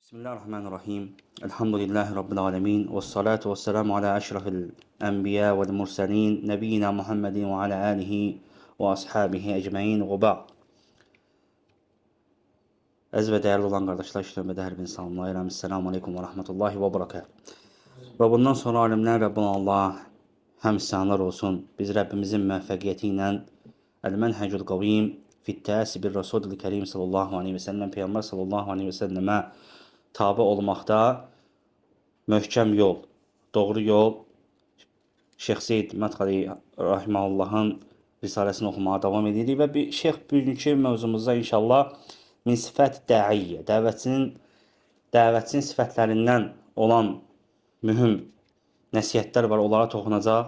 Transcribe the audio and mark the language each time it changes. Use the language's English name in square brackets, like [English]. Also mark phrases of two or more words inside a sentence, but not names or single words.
[Arabic] بسم الله الرحمن الرحيم. الحمد لله رب العالمين. والصلاة والسلام على أشرف الأنبياء والمرسلين. نبينا محمد وعلى آله وأصحابه أجمعين وبعد. [Azerbaijani] Əziz və dəyərli olan qardaşlar, işləmədə hər birini salamlayıram. [Arabic] السلام عليكم ورحمة الله وبركاته. [Azerbaijani] Və bundan sonra alimlər Rabbuna Allah həmsənlər olsun. Biz Rəbbimizin müvəffəqiyyəti ilə El-Mənhəcül Qavim fit-Təəssü bir-Rasulil Kərim [Arabic] صلى الله عليه وسلم [Azerbaijani] Peyğəmbər [Arabic] صلى الله عليه وسلم [Azerbaijani] tabi olmaqda möhkəm yol, doğru yol Şeyx Zeyd Mədxəli Rahiməhullahın risaləsini oxumağa davam edirik və Şeyx bugünkü mövzumuzda inşallah [Arabic] من صفات الداعية, [Azerbaijani] dəvətçinin sifətlərindən olan mühüm nəsihətlər var, onlara toxunacaq.